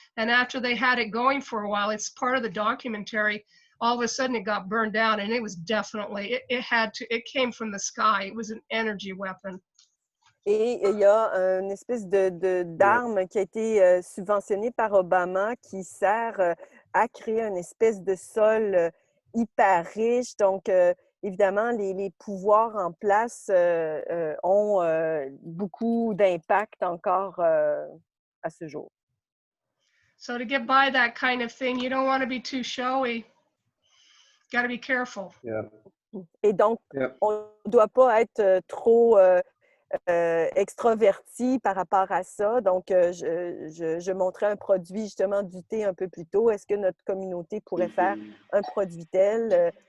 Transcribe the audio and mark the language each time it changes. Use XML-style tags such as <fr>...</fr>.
<en>And after they had it going for a while, it's part of the documentary, all of a sudden it got burned down, and it was definitely, it came from the sky. It was an energy weapon.</en> <fr>Et il y a une espèce d'arme qui a été subventionnée par Obama qui sert à créer une espèce de sol hyper riche. Donc, évidemment, les pouvoirs en place ont beaucoup d'impact encore à ce jour.</fr> <en>So to get by that kind of thing, you don't want to be too showy. Got to be careful. Yeah.</en> <fr>Et donc, on ne doit pas être trop extraverti par rapport à ça. Donc, je montrais un produit justement du thé un peu plus tôt. Est-ce que notre communauté pourrait faire un produit tel?</fr>